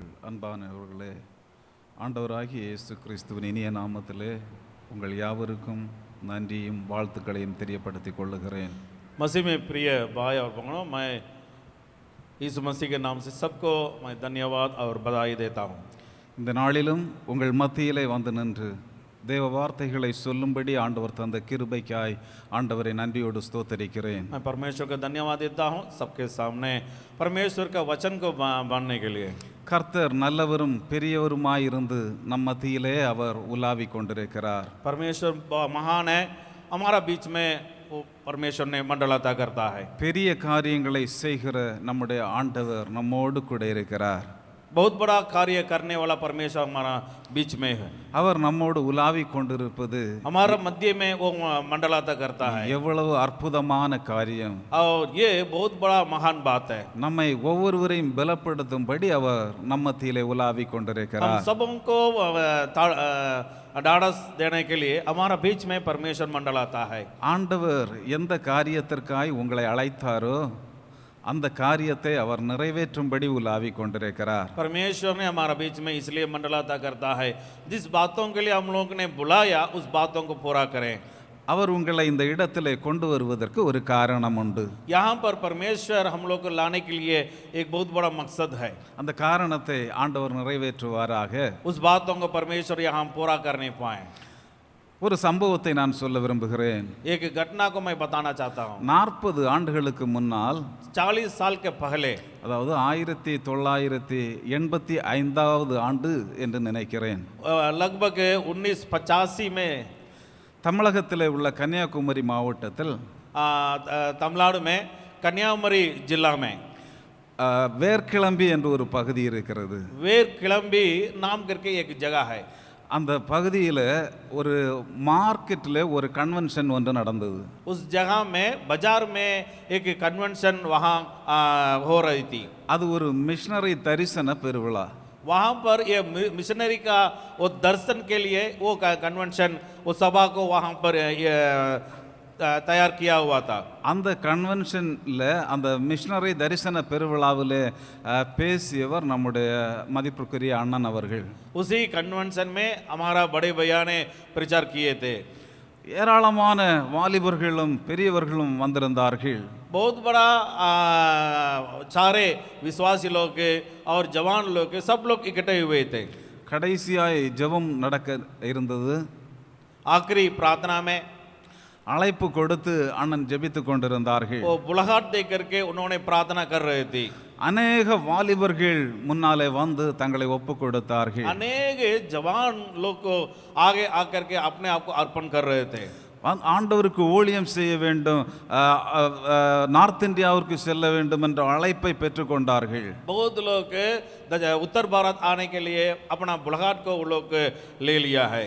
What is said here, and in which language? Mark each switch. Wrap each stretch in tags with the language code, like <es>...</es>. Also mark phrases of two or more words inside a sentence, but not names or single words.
<ta>அன்பானவர்களே, ஆண்டவராகிய இயேசு கிறிஸ்துவின் இனிய நாமத்திலே உங்கள் யாவருக்கும் நன்றியும் வாழ்த்துக்களையும் தெரியப்படுத்திக் கொள்ளுகிறேன்.</ta> <hi>मसीह में प्रिय भाई और बहनों, मैं यीशु मसीह के नाम से सबको मैं धन्यवाद और बधाई देता हूँ.</hi> <ta>இந்த நாளிலும் உங்கள் மத்தியிலே வந்து நின்று தேவ வார்த்தைகளை சொல்லும்படி ஆண்டவர் தந்த கிருபைக்காய் ஆண்டவரை நன்றியோடு ஸ்தோத்தரிக்கிறேன்.</ta> <hi>मैं परमेश्वर का धन्यवाद देता हूँ सबके सामने परमेश्वर का वचन को बांधने के लिए.</hi> <ta>கர்த்தர் நல்லவரும் பெரியவருமாயிருந்து நம் மத்தியிலே அவர் உலாவிக் கொண்டிருக்கிறார்.</ta> <hi>परमेश्वर महान है, हमारा बीच में वो परमेश्वर ने मंडलाता करता है.</hi> <ta>பெரிய காரியங்களை செய்கிற நம்முடைய ஆண்டவர் நம்மோடு கூட இருக்கிறார்.</ta> <hi>बहुत बड़ा कार्य करने वाला परमेश्वर हमारा बीच में है.</hi> <ta>அவர் நம்மோடு உலாவிக் கொண்டிருப்பது</ta> <hi>हमारा मध्य में वो मंडलाता करता है.</hi> <ta>எவ்வளவு அற்புதமான காரியம்!</ta> <hi>और ये बहुत बड़ा महान बात है.</hi> <ta>நம்மை ஒவ்வொருவரையும் பலப்படுத்தும்படி அவர் நம்ம மத்தியிலே உலாவிக்</ta> <hi>हम</hi> <ta>கொண்டிருக்கிறார்.</ta> <hi>सबको ढाढ़स देने के लिए हमारा बीच में परमेश्वर मंडलाता है.</hi> <ta>ஆண்டவர் எந்த காரியத்திற்காய் உங்களை அழைத்தாரோ அந்த காரியத்தை அவர் நிறைவேற்றும்படி உலாவிக் கொண்டிருக்கிறார்.</ta> <hi>परमेश्वर ने हमारा बीच में इसलिए मंडलाता करता है, जिस बातों के लिए हम लोग ने बुलाया उस बातों को पूरा करें.</hi> <ta>அவர் உங்களை இந்த இடத்திலே கொண்டு வருவதற்கு ஒரு காரணம் உண்டு.</ta> <hi>यहाँ पर परमेश्वर हम लोग को लाने के लिए एक बहुत बड़ा मकसद है.</hi> <ta>அந்த காரணத்தை ஆண்டவர் நிறைவேற்றுவாராக.</ta> <hi>उस बातों को परमेश्वर यहाँ पूरा करने पाए.</hi> <ta>ஒரு சம்பவத்தை நான் சொல்ல விரும்புகிறேன்.</ta> <hi>एक घटना को मैं बताना चाहता हूँ.</hi> <ta>40 ஆண்டுகளுக்கு முன்னால்,</ta> <hi>40 साल के पहले,</hi> <ta>அதாவது 1985 ஆண்டு என்று நினைக்கிறேன்,</ta> <hi>लगभग 1985 में</hi> <ta>தமிழகத்திலே உள்ள கன்னியாகுமரி மாவட்டத்தில்</ta> <hi>तमिलनाडु में कन्याकुमारी जिला में</hi> <ta>வேர்க்கிளம்பி என்று ஒரு பகுதி இருக்கிறது.</ta> <hi>वेर किलम्बी नाम करके एक जगह है.</hi> <ta>அந்த பகுதியில் ஒரு மார்க்கெட்டில் ஒரு கன்வென்ஷன் ஒன்று நடந்தது.</ta> <hi>उस जगह में बाजार में एक कन्वेंशन वहाँ हो रही थी.</hi> <ta>அது ஒரு மிஷனரி தரிசன பெருவிழா.</ta> <hi>वहाँ पर ये मिशनरी का वो दर्शन के लिए वो कन्वेंशन, वो सभा को वहाँ पर ये तैयार किया हुआ था.</hi> <ta>அந்த கன்வென்ஷனில், அந்த மிஷனரி தரிசன பெருவிழாவில் பேசியவர் நம்முடைய மதிப்புக்குரிய அண்ணன் அவர்கள்.</ta> <hi>उसी कन्वेंशन में हमारा बड़े भैया ने प्रचार किए थे.</hi> <ta>ஏராளமான வாலிபர்களும் பெரியவர்களும் வந்திருந்தார்கள்.</ta> <hi>बहुत बड़ा सारे विश्वासी लोग और जवान लोग सब लोग इकट्ठे हुए थे.</hi> <ta>கடைசியாய் ஜெபம் நடக்க இருந்தது.</ta> <hi>आखिरी प्रार्थना में</hi> <ta>அழைப்பு கொடுத்து அண்ணன் ஜெபித்து கொண்டிருந்தார்கள்.</ta> <hi>वो बुलाहट दे करके उन्होंने प्रार्थना कर रहे थे.</hi> <ta>அநேக வாலிபர்கள் முன்னாலே வந்து தங்களை ஒப்பு கொடுத்தார்கள்.</ta> <hi>अनेक जवान लोग को आगे आकर के अपने आप को अर्पण कर रहे थे.</hi> <ta>ஆண்டவருக்கு ஊழியம் செய்ய வேண்டும், நார்த் இந்தியாவிற்கு செல்ல வேண்டும் என்ற அழைப்பை பெற்றுக்கொண்டார்கள்.</ta> <hi>बहुत लोग उत्तर भारत आने के लिए अपना बुलाहट को वो लोग ले लिया है.</hi>